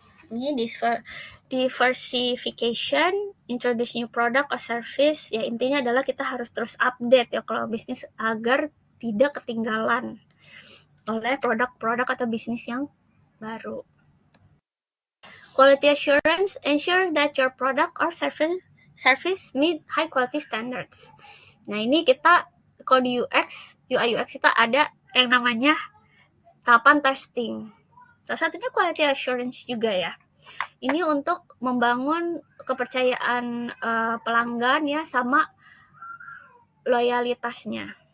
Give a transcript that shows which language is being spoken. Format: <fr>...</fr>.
<id>Ini diversification,</id> <en>introduce new product or service,</en> <id>ya intinya adalah kita harus terus update ya kalau bisnis agar tidak ketinggalan oleh produk-produk atau bisnis yang baru.</id> <en>Quality assurance, ensure that your product or service meet high quality standards.</en> <id>Nah, ini kita kalau di UI UX kita ada yang namanya tahapan testing. Salah satunya quality assurance juga ya. Ini untuk membangun kepercayaan pelanggan ya sama loyalitasnya.</id>